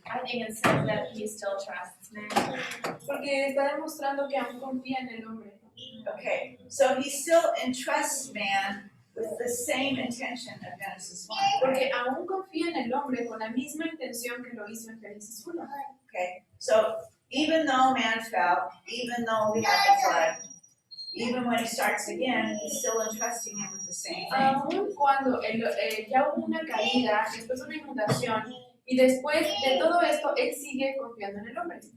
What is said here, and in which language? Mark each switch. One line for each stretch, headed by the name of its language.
English: I think it says that he still trusts man.
Spanish: Porque está demostrando que aún confía en el hombre.
English: Okay, so he still entrusts man with the same intention of Genesis 1.
Spanish: Porque aún confía en el hombre con la misma intención que lo hizo en Génesis 1.
English: Okay, so even though man fell, even though we had the flood, even when he starts again, he's still entrusting him with the same thing.
Spanish: Aún cuando ya hubo una caída, después una inundación, y después de todo esto, él sigue confiando en el hombre.